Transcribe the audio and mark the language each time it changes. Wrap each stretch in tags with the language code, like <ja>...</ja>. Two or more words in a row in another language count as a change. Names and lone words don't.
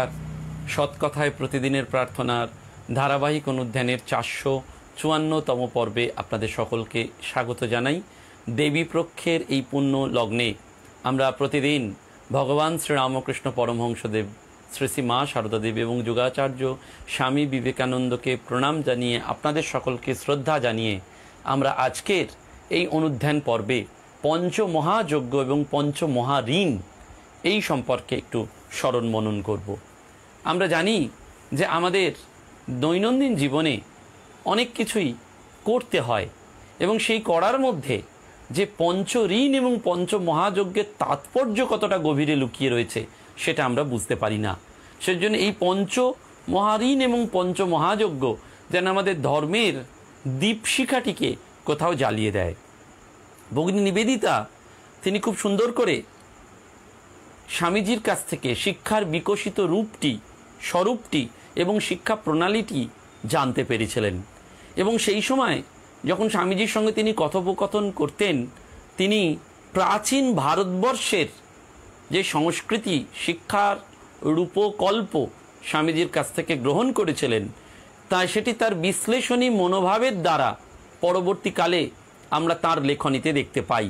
<bn>সৎকথায় প্রতিদিনের প্রার্থনার ধারাবাহিক অনুধ্যানের 454তম পর্বে আপনাদের সকলকে স্বাগত জানাই। দেবী পক্ষের এই পুণ্য লগ্নে আমরা প্রতিদিন ভগবান শ্রীরামকৃষ্ণ পরমহংসদেব শ্রী শ্রী মা সারদা দেবী এবং যোগাচার্য স্বামী বিবেকানন্দ কে প্রণাম জানিয়ে আপনাদের সকলকে শ্রদ্ধা জানিয়ে আমরা আজকের এই অনুধ্যান পর্বে পঞ্চমহাযজ্ঞ এবং পঞ্চমহাঋণ এই সম্পর্কে একটু স্মরণ মনন করব। আমরা জানি যে আমাদের দৈনন্দিন জীবনে অনেক কিছুই করতে হয় এবং সেই করার মধ্যে যে পঞ্চঋণ এবং পঞ্চমহাযজ্ঞের তাৎপর্য কতটা গভীরে লুকিয়ে রয়েছে সেটা আমরা বুঝতে পারি না। সেজন্য এই পঞ্চমহাঋণ এবং পঞ্চমহাযজ্ঞ যেন আমাদের ধর্মের দীপশিখাটিকে কোথাও জ্বালিয়ে দেয়। ভগিনী নিবেদিতা তিনি খুব সুন্দর করে স্বামীজির কাছ থেকে শিক্ষার বিকশিত রূপটি স্বরূপটি এবং শিক্ষা প্রণালীটি জানতে পেরেছিলেন এবং সেই সময় যখন স্বামীজির সঙ্গে তিনি কথোপকথন করতেন তিনি প্রাচীন ভারতবর্ষের যে সংস্কৃতি শিক্ষার রূপকল্প স্বামীজির কাছ থেকে গ্রহণ করেছিলেন তা সেটি তার বিশ্লেষণী মনোভাবের দ্বারা পরবর্তীকালে আমরা তার লেখনীতে দেখতে পাই।</bn>